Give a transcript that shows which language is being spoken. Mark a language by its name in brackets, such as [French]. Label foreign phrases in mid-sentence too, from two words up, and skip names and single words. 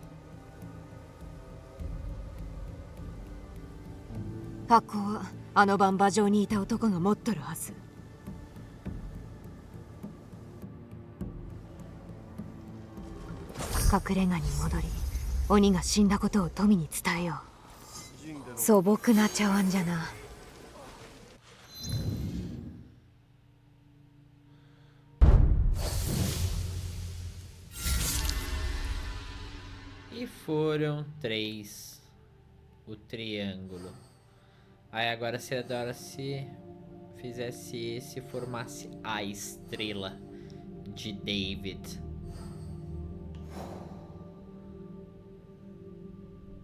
[Japanese] 箱はあの晩馬上にいた男が持っとるはず。隠れ家に戻り、鬼が死んだことを富に伝えよう。素朴な茶碗じゃな。 [Portuguese] E foram 3. O triângulo. Aí agora seria da hora se fizesse esse, formasse a estrela de David.